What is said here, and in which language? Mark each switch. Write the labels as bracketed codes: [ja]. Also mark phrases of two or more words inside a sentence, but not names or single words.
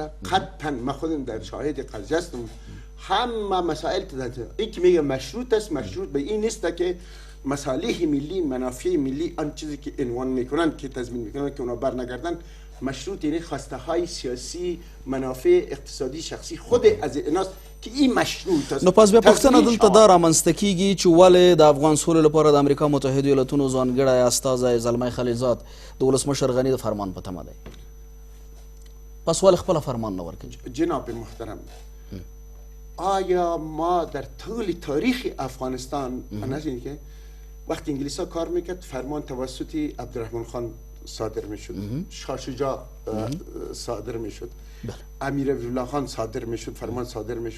[fa] قطعا من خودم در شاهد قضیه هستم. همه مسائل این که میگه مشروط است، مشروط به این نیست که مصالح ملی، منافع ملی، آن چیزی که عنوان میکنن که تضمین میکنن که اونا برنگردن، مشروط یعنی خواسته های سیاسی، منافع اقتصادی شخصی خود از ایناست که این مشروط است. [ps] نو پس بیا پښتنه دلته دا رامنځته کیږي چې ولې د افغان سولې لپاره د امریکا متحده ایالاتونو ځانګړی استازی زلمی خلیلزاد د ولسمشر غني د فرمان په تمه دی، پس ولې خپل فرمان نه ورکوي؟ [fa] جناب محترم، آیا ما در طول تاریخ افغانستان نشینی که وقتی انگلیس ها کار میکرد فرمان توسط عبدالرحمن خان صادر میشد، شاه شجاع صادر میشد، امیر عبدالله خان صادر میشد، فرمان صادر میشد.